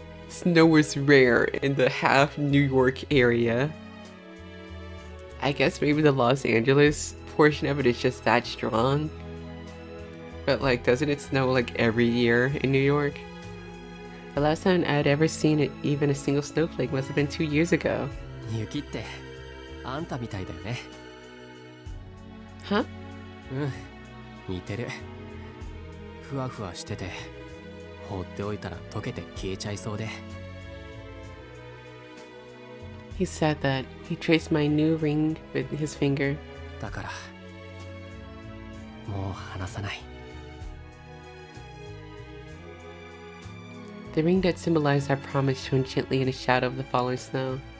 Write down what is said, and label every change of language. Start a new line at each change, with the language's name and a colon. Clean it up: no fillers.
English: Snow is rare in the half New York area. I guess maybe the Los Angeles portion of it is just that strong. But like, doesn't it snow like every year in New York? The last time I had ever seen it, even a single snowflake, must have been 2 years ago.
Japanese: Yuki ってあんたみたいだよね。
English: Huh?
Japanese: 似てる。ふわふわしてて、放っておいたら溶けて消えちゃいそうで。
English: He said that. He traced my new ring with his finger.
Japanese: だから、もう離さない。
English: The ring that symbolized our promise shone gently in the shadow of the falling snow.